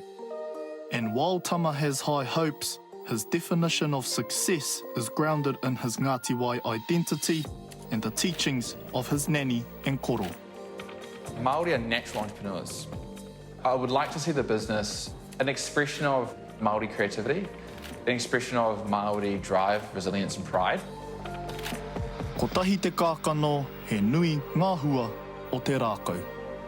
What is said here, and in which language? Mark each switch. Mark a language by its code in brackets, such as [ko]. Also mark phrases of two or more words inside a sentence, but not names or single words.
[en] And while Tama has high hopes, his definition of success is grounded in his Ngāti Wai identity and the teachings of his nani and koro. Māori are natural entrepreneurs. I would like to see the business an expression of Māori creativity, an expression of Māori drive, resilience and pride. [mi] Ko tahi te kākano, he nui ngā hua o te rākau.